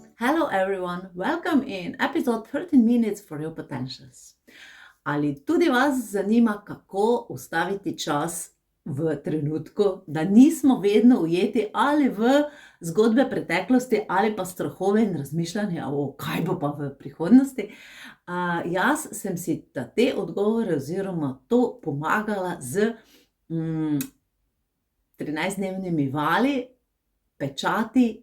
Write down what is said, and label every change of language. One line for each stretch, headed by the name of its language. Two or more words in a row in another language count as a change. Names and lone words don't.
English: Hello everyone, welcome in episode 13 minutes for your potentials.
Slovenian: Ali tudi vas zanima, kako ustaviti čas v trenutku, da nismo vedno ujeti ali v zgodbe preteklosti ali pa strahove in razmišljanja o kaj bo pa v prihodnosti? Jaz sem si te odgovore oziroma to pomagala z 13-dnevnimi vali, pečati,